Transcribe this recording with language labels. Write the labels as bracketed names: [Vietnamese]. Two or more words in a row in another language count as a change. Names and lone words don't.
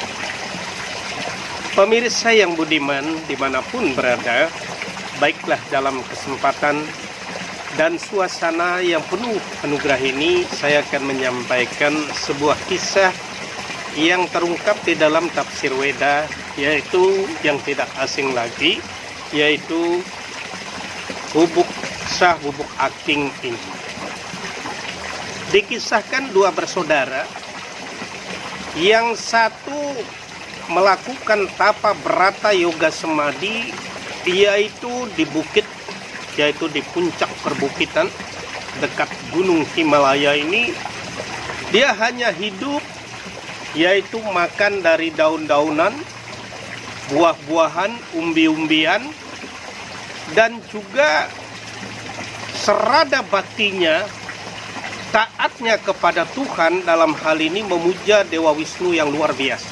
[Indonesian] Pemirsa yang budiman dimanapun berada, baiklah dalam kesempatan dan suasana yang penuh anugerah ini, saya akan menyampaikan sebuah kisah yang terungkap di dalam tafsir Weda, yaitu yang tidak asing lagi, yaitu bubuk sah bubuk aking ini. Dikisahkan dua bersaudara, yang satu melakukan tapa berata yoga semadi, yaitu di bukit, yaitu di puncak perbukitan dekat gunung Himalaya ini. Dia hanya hidup, yaitu makan dari daun-daunan, buah-buahan, umbi-umbian, dan juga serada baktinya, taatnya kepada Tuhan, dalam hal ini memuja Dewa Wisnu yang luar biasa.